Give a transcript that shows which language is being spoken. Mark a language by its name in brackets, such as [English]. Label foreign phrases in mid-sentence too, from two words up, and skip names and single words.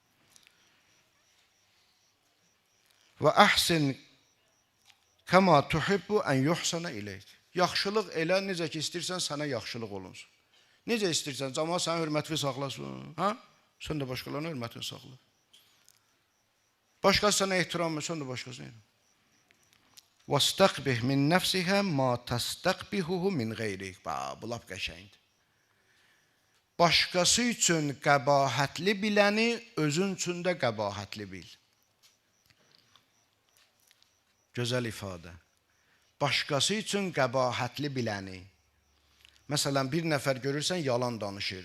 [Arabic] وأحسن كما تحب أن يحسن إليك. [Azerbaijani] Yaxşılıq elə, necə ki istəyirsən sənə yaxşılıq olunsun. Necə istəyirsən, cəmaət sənin hörmətini saxlasın. Sən də başqalarına hörmətini saxla. Başqası sənə ehtiram sən də başqasına ehtiram. [Arabic] وَاسْتَقْبِهْ مِنْ نَفْسِهَا مَا تَسْتَقْبِهُهُ مِنْ غَيْرِهِ. [Azerbaijani] Bu laf qəşəngdir. Başqası üçün qəbahətli biləni özün üçün də qəbahətli bil. Gözəl ifadə. Başqası üçün qəbahətli biləni. Məsələn, bir nəfər görürsən, yalan danışır.